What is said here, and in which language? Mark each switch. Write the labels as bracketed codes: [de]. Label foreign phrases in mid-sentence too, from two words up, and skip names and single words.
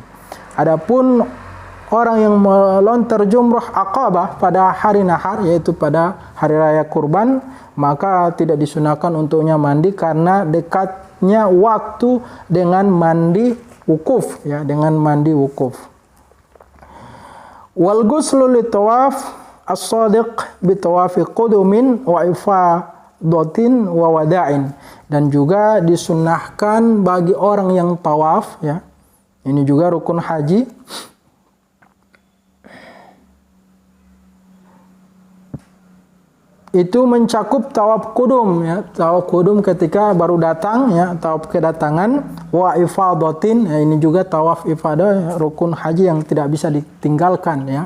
[id] Adapun orang yang melontar jumrah aqabah pada hari nahar, yaitu pada hari raya kurban, maka tidak disunahkan untuknya mandi karena dekatnya waktu dengan mandi wukuf, ya, dengan mandi wukuf. [ar] والغسل للطواف الصادق بطواف قدوم وإفاضة ووداع, [id] dan juga disunahkan bagi orang yang tawaf, ya. Ini juga rukun haji. Itu mencakup tawaf kudum, ya. Tawaf kudum ketika baru datang, ya, tawaf kedatangan, [ar] وإفاضة, [id] ya, ini juga tawaf ifadah, rukun haji yang tidak bisa ditinggalkan, ya.